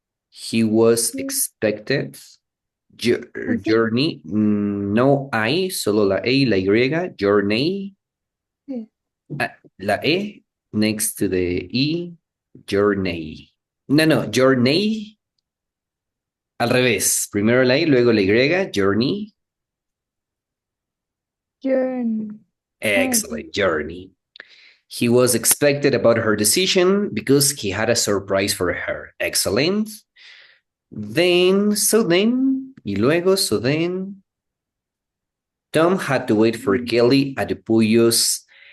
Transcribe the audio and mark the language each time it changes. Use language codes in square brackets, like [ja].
[en] He was expected. [es] Journey, no I, solo la E y la Y, journey. La E next to the E, journey. [en] No, journey. [es] Al revés, primero la I, luego la Y, journey. [en] Journey. Excellent, journey. He was expected about her decision because he had a surprise for her. Excellent. Then, [es] y luego, [en] Tom had to wait for Kelly at the Puyos.